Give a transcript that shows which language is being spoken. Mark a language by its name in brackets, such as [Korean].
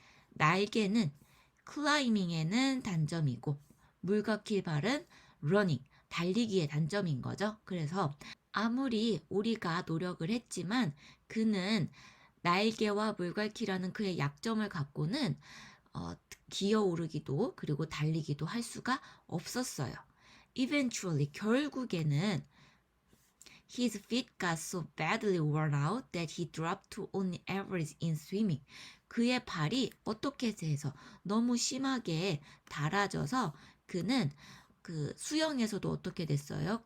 [Korean] 날개는 climbing에는 단점이고, 물갈퀴 발은 running, 달리기의 단점인 거죠. 그래서 아무리 오리가 노력을 했지만 그는 날개와 물갈퀴라는 그의 약점을 갖고는 기어 오르기도 그리고 달리기도 할 수가 없었어요. [English] Eventually, [Korean] 결국에는 [English] his feet got so badly worn out that he dropped to only average in swimming. [Korean] 그의 발이 어떻게 해서 너무 심하게 닳아져서 그는 그 수영에서도 어떻게 됐어요?